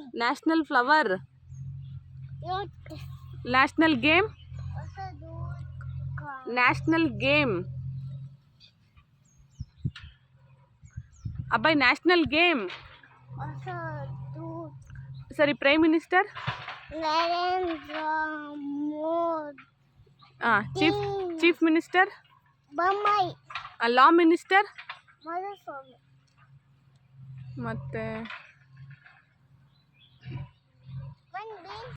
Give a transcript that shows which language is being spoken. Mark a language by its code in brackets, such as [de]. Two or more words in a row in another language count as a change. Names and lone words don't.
[en] National flower? Yacht. National game? Hosadurga. National game. Abai, national game. Hosadurga. Sorry, Prime Minister? Narendra Modi. Chief Minister? Bombay. Law Minister? Madhuswami. [kn] ಮತ್ತೆ